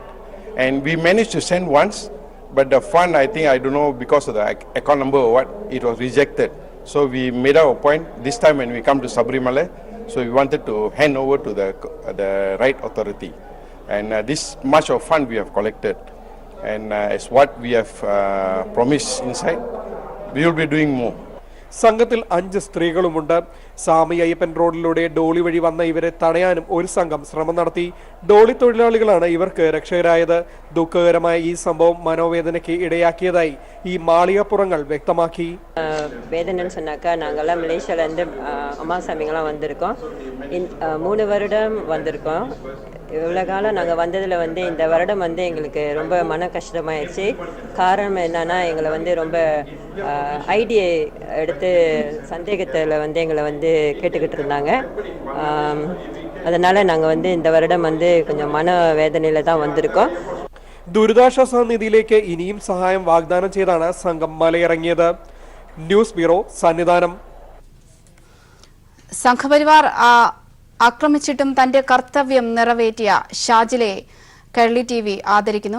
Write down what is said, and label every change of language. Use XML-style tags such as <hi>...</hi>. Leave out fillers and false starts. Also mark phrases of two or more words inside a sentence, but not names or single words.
<en>And we managed to send once, but the fund, I don't know, because of the account number or what, it was rejected. So we made our point this time when we come to Sabarimala. So we wanted to hand over to the right authority. And this much of fund we have collected. And as what we have promised inside, we will be doing more.</en> <ml>സംഘത്തിൽ 5 സ്ത്രീകളുമുണ്ട്. സാമി അയ്യപ്പൻ റോഡിലൂടെ ഡോളി വഴി വന്ന ഇവരെ തടയാനും ഒരു സംഘം ശ്രമം നടത്തി. ഡോളി തൊഴിലാളികളാണ് ഇവർക്ക് രക്ഷകരായത്. ദുഃഖകരമായ ഈ സംഭവം മനോവേദനയ്ക്ക് ഇടയാക്കിയതായി ഈ മാളികപ്പുറങ്ങൾ വ്യക്തമാക്കി.</ml> <ta>வேதனைன்னு சொன்னாக்கா நாங்கள்லாம் மலேசியாவிலேருந்து அம்மா சாமிங்கெல்லாம் வந்திருக்கோம். 3 வருடம் வந்திருக்கோம். இவ்வளோ காலம் நாங்கள் வந்ததில் இந்த வருடம் எங்களுக்கு ரொம்ப மன கஷ்டமாயிடுச்சு. காரணம் என்னன்னா எங்களை ரொம்ப ஐடியை எடுத்து சந்தேகத்தில் எங்களை கேட்டுக்கிட்டு இருந்தாங்க. அதனால் நாங்கள் இந்த வருடம் கொஞ்சம் மன வேதனையில் தான் வந்திருக்கோம்.</ta> <ml>ദുരിതാശ്വാസ നിധിയിലേക്ക് ഇനിയും സഹായം വാഗ്ദാനം ചെയ്താണ് സംഘം മലയിറങ്ങിയത്. ന്യൂസ് ബ്യൂറോ, സന്നിധാനം. സംഘപരിവാർ ആക്രമിച്ചിട്ടും തന്റെ കർത്തവ്യം നിറവേറ്റിയ ഷാജിലെ കേരളി TV ആദരിക്കുന്നു.</ml>